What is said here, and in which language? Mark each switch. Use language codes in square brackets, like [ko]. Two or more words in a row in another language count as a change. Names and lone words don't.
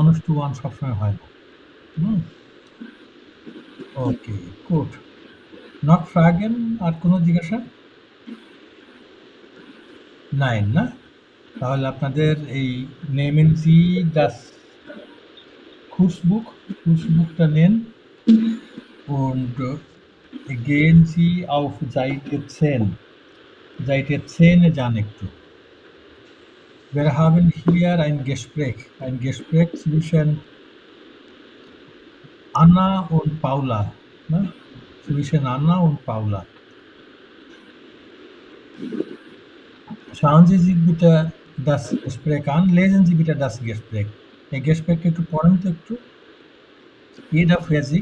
[bn] 1 to 1 সবসময় হয় না। হুম? ওকে, গুড। [de] Noch Fragen [bn] আর কোনো জিজ্ঞাসা? 9 না? তাহলে আপনাদের এই [de] নেমেন Sie das Kursbuch, [bn] Kursbuchটা নেন [de] und gehen Sie auf Seite 10. [bn] Seite 10 এ যান একটু। [de] Wir haben hier ein Gespräch zwischen Anna und Paula. Ne? Zwischen Anna und Paula. Schauen Sie sich bitte das Gespräch an. Lesen Sie bitte das Gespräch. [bn] এই Gespräch একটু পড়েন তো একটু। [de] Jeder für sich.